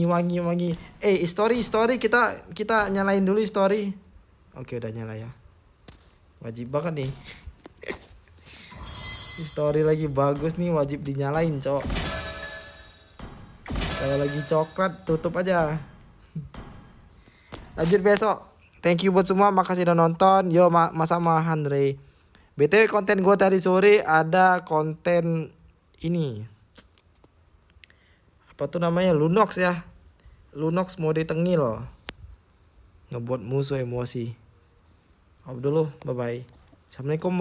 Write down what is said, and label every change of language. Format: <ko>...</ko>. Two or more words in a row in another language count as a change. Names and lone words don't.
<id>Story kita nyalain dulu story. Oke, udah nyala ya. Wajib banget nih. Story lagi bagus nih, wajib dinyalain, cok. Kalau lagi coklat tutup aja. Lanjut besok.</id> <en>Thank you</en> <id>buat semua, makasih udah nonton. Yo, Mas sama Andre. BTW konten gue tadi sore ada konten ini. Apa tuh namanya? Lunox ya. Lunox mode tengil. Ngebuat musuh emosi. Off dulu,</id> <en>bye bye.</en> <ar>السلام عليكم ورحمة الله وبركاته.</ar>